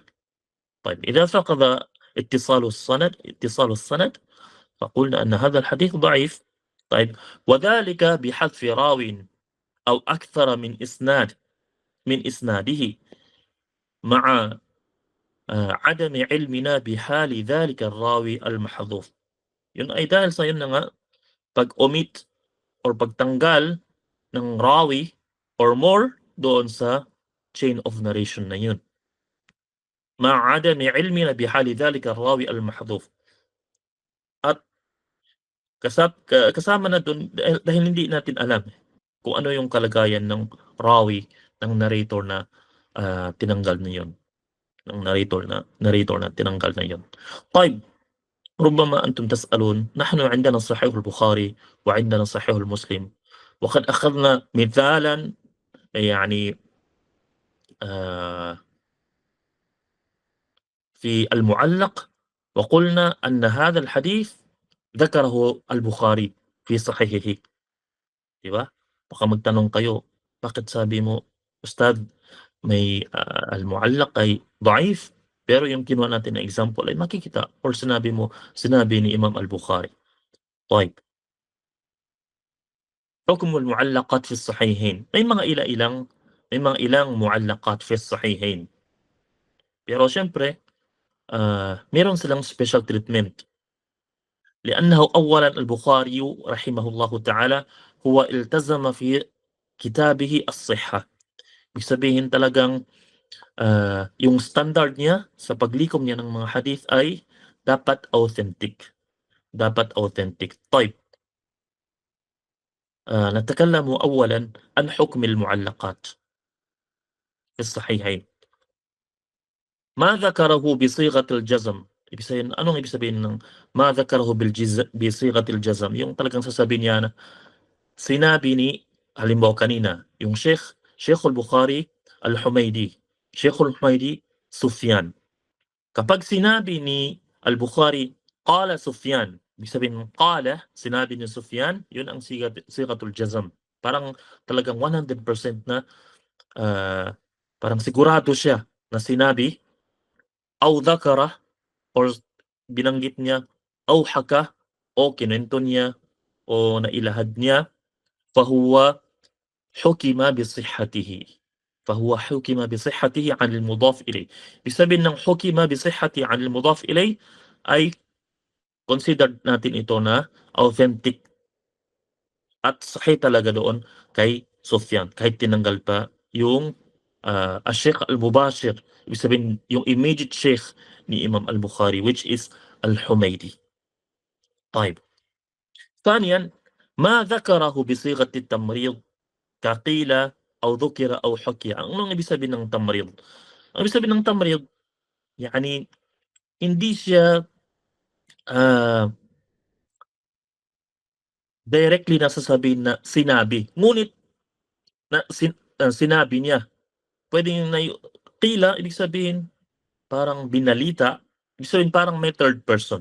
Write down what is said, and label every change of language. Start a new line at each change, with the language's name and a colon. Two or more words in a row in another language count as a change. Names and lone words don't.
Arabic: طيب، إذا فقد اتصال السند فقلنا أن هذا الحديث ضعيف. طيب، وذلك بحذف راو أو أكثر من إسناده مع عدم علمنا بحال ذلك الراوي المحذوف.
Filipino: Yun ay dahil sa yun na nga, pag-omit or pagtanggal ng rawi or more doon sa
English: chain of narration
Filipino: na yun.
Arabic: مع عدم علمنا بحال ذلك الراوي المحذوف.
Filipino: At kasama na dun dahil hindi natin alam kung ano yung kalagayan ng rawi, ng narrator na tinanggal na yun. Ng narrator na tinanggal na yun.
Arabic: طيب، ربما أنتم تسألون: نحن عندنا صحيح البخاري وعندنا صحيح المسلم، وقد أخذنا مثالا يعني في المعلق، وقلنا أن هذا الحديث ذكره البخاري في صحيحه.
Filipino: Di ba? Baka magtanong kayo, bakit sabi mo, Ustad, may al-muallaq ay da'if, pero yung kinuha natin na example ay makikita or sinabi ni Imam al-Bukhari.
Arabic: طيب، حكم المعلقات في الصحيحين.
Filipino: May mga ilang
Arabic: معلقات في الصحيحين.
Filipino: Pero syempre, meron silang
English: special treatment.
Arabic: لأنه أولا البخاري رحمه الله تعالى هو التزم في كتابه الصحة.
Filipino: Ibig sabihin talagang yung standard niya sa paglikom niya ng mga hadith ay dapat authentic. Dapat authentic.
Arabic: طيب، نتكلم أولا عن حكم المعلقات في الصحيحين. ما ذكره بصيغة الجزم.
Filipino: Ibig sabihin, anong ibig sabihin ng
Arabic: ما ذكره بصيغة الجزم?
Filipino: Yung talagang sasabihin niya na sinabi ni, halimbawa kanina, yung Sheikh al-Bukhari al-Humaydi, Sheikh al-Humaydi Sufyan. Kapag sinabi ni al-Bukhari qala Sufyan, ibig sabihin qala, sinabi ni Sufyan, yun ang
Arabic: صيغة الجزم.
Filipino: Parang talagang 100% na parang sigurado siya na sinabi,
Arabic: أو ذكر,
Filipino: or binanggit niya,
Arabic: أو حكى,
Filipino: o kinento niya, o nailahad niya,
Arabic: فهو حكم بصحته. فهو حكم بصحته عن المضاف إليه.
Filipino: Ibig sabihin ng
Arabic: حكم بصحة عن المضاف إليه
Filipino: ay considered natin ito na authentic at sahih talaga doon kay Sufyan, kahit tinanggal pa yung Sheikh al-Mubashir, ibig sabihin yung
English: immediate sheikh
Filipino: ni Imam al-Bukhari,
English: which is al-Humaydi.
Arabic: طيب، ثانيا ما ذكره بصيغة التمريض كقيل أو ذكر أو حكي.
Filipino: Anong ibig sabihin ng tamrid? Ang ibig sabihin ng tamrid, yani hindi siya directly nasasabihin na sinabi, ngunit sinabi niya. Puwedeng qila ibig sabihin parang binalita, ibig sabihin parang may third person.